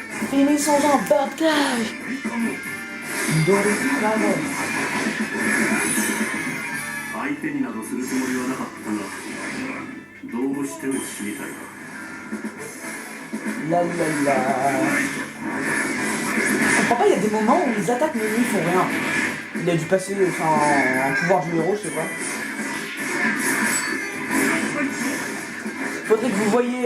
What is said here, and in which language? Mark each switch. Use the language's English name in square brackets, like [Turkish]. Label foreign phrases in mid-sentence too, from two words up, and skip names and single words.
[French] finissons en bataille. Doré Dragon. [Japanese] 相手になどするつもりはなかったが、どうしても死にたいか。 La la la. [French] Je comprends pas, il y a des moments où les attaques menées font rien. Il a dû passer un pouvoir du héros, je sais pas. Faudrait que vous voyez.